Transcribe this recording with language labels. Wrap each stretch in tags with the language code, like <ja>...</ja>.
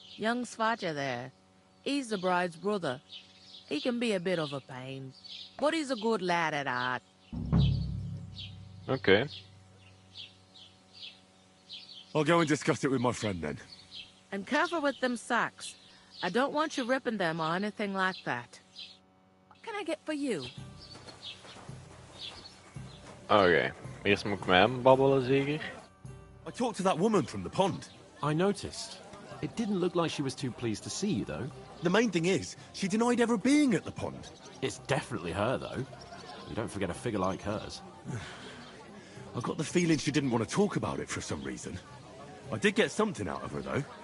<en>Young Svaja there. He's the bride's brother. He can be a bit of a pain, but he's a good lad at heart.</en> <nl>Oké.</nl> <en>I'll go and discuss it with my friend then. And careful with them sacks. I don't want you ripping them or anything like that. What can I get for you?</en> <nl>Oké. Eerst moet ik met hem babbelen, zeker?</nl> <en>I talked to that woman from the pond. I noticed. It didn't look like she was too pleased to see you, though. The main thing is, she denied ever being at the pond. It's definitely her, though. You don't forget a figure like hers. I got the feeling she didn't want to talk about it for some reason. I did get something out of her, though.</en>